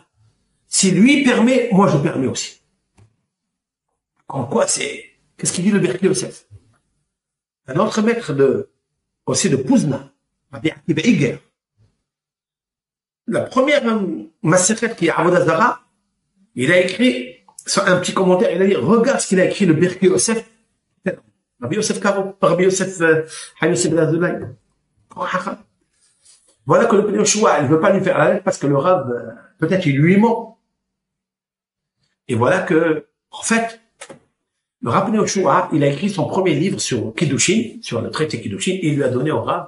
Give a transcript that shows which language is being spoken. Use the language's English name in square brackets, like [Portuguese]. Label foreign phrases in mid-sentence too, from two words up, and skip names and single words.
[French] Si lui permet, moi je permets aussi. En quoi c'est, qu'est-ce qu'il dit le Birkei Yosef? Un autre maître aussi de Pouzna, Rabbi Akiva Iger, la première Maseret qui est Avodah Zara, il a écrit un petit commentaire, il a dit, regarde ce qu'il a écrit le Birkei Yosef, Rabbi Yosef Karo, Rabbi Yosef Haïm Yosef Azoulay. Voilà que le Pnei Yoshua, il ne veut pas lui faire la lettre parce que le Rav, peut-être il lui ment. Et voilà que, en fait, le Rav Pnei Yoshua, il a écrit son premier livre sur Kiddushin, sur le traité Kiddushin, et il lui a donné au Rav.